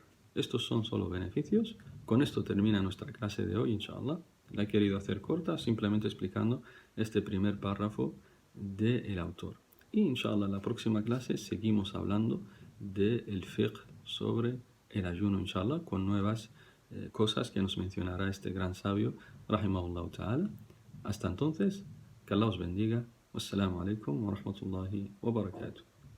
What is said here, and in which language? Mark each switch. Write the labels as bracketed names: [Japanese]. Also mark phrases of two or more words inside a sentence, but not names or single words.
[Spanish] Estos son solo beneficios. Con esto termina nuestra clase de hoy, inshallah. La he querido hacer corta, simplemente explicando este primer párrafo del autor. Y inshallah, en la próxima clase seguimos hablando del fiqh sobre el ayuno, inshallah, con nuevas cosas que nos mencionará este gran sabio, [Arabic] رحمه الله تعالى. [Spanish] Hasta entonces, que Allah os bendiga. [Arabic] والسلام عليكم ورحمة الله وبركاته.